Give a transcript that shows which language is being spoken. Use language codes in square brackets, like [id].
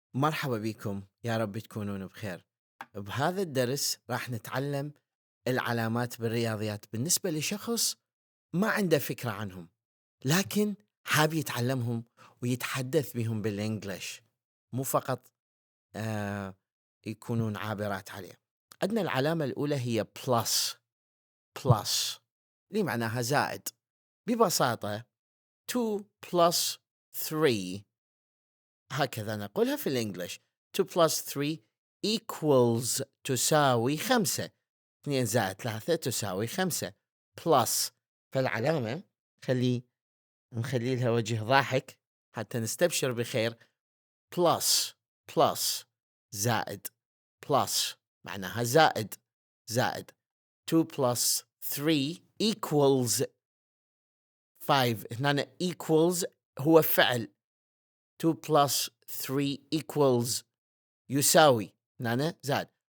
[ar] مرحبا بكم، يا رب تكونون بخير. بهذا الدرس راح نتعلم العلامات بالرياضيات بالنسبة لشخص ما عنده فكرة عنهم، لكن حاب يتعلمهم ويتحدث بهم بالإنجليش، مو فقط يكونون عابرات عليه. عندنا العلامة الأولى هي plus اللي معناها زائد. ببساطة [en] 2 plus 3 [ar] هكذا نقولها في الإنجليش. [en] 2 plus 3 equals [ar] تساوي [en] 5. [ar] 2 زائد 3 تساوي 5 [en] plus. [ar] فالعلامة نخلي لها وجه ضاحك حتى نستبشر بخير. [en] plus [ar] زائد [en] plus [ar] معناها زائد [en] 2 plus 3 equals 5. [ar] هنا [en] equals [ar] هو فعل. [en] 2 plus 3 equals [ar] يساوي هنا زائد.